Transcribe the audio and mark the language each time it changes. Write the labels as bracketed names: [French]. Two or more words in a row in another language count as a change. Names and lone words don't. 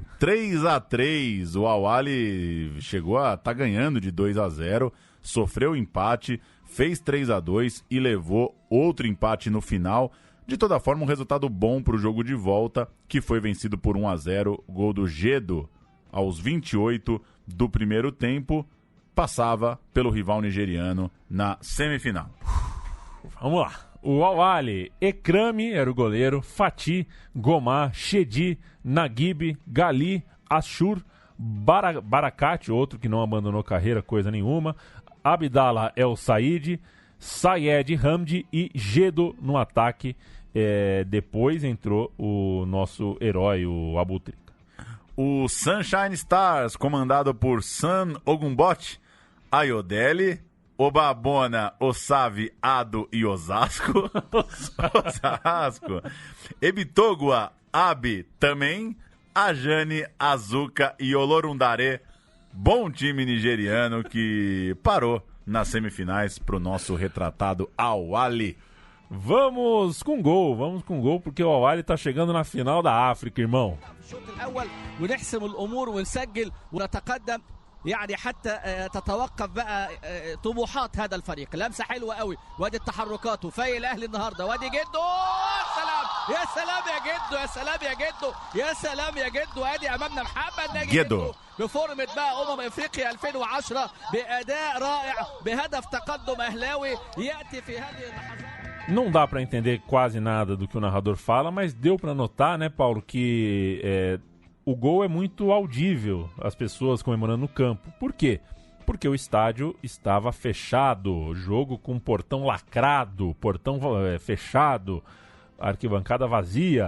[Portuguese] 3-3, o Al-Ahly chegou a tá ganhando de 2-0, sofreu empate, fez 3-2 e levou outro empate no final. De toda forma, um resultado bom para o jogo de volta, que foi vencido por 1-0, gol do Gedo aos 28 do primeiro tempo, passava pelo rival nigeriano na semifinal. Vamos lá. O Al-Ahly, Ekrami era o goleiro, Fatih, Gomá, Shedi, Naguib, Gali, Ashur, Barakat, outro que não abandonou carreira, coisa nenhuma, Abdallah El Said, Sayed Hamdi e Gedo no ataque. Depois entrou o nosso herói, o Abutrika. O Sunshine Stars, comandado por Sam Ogunbot, Ayodele, Obabona, Osavi, Ado e Osasco. Osasco. Ebitogua, Abi também, Ajane, Azuka e Olorundare. Bom time nigeriano que parou nas semifinais pro nosso retratado Al-Ahly. Vamos com gol, porque o Al-Ahly tá chegando na final da África, irmão. [Arabic] يعني حتى تتوقف بقى طموحات هذا الفريق. لمسه حلوه قوي، وادي التحركات وفايق الاهلي النهارده، وادي جدو، سلام يا سلام يا جدو، يا سلام يا جدو، يا سلام يا جدو. ادي امامنا محمد ناجي جدو بفورمه بقى افريقيا 2010 باداء رائع بهدف تقدم اهلاوي ياتي في هذه اللحظات. [Portuguese] Não dá para entender quase nada do que o narrador fala, mas deu para notar, né, Paulo, que o gol é muito audível, as pessoas comemorando no campo. Por quê? Porque o estádio estava fechado, jogo com portão lacrado, portão fechado, arquibancada vazia.